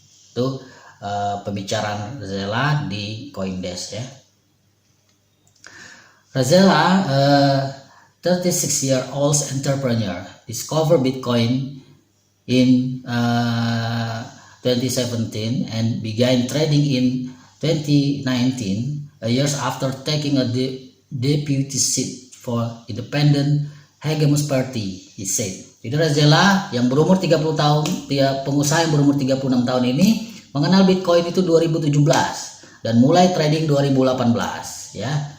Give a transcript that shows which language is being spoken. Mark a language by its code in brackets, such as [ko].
[id] Itu pembicaraan Ragela di CoinDesk ya. [en] Ragela, 36-year-old entrepreneur, discovered Bitcoin in 2017 and began trading in 2019, years after taking a deputy seat for independent Hegemus Party, he said. [id] Jadi Ragela yang berumur 30 tahun, dia pengusaha yang berumur 36 tahun ini mengenal Bitcoin itu 2017 dan mulai trading 2018 ya.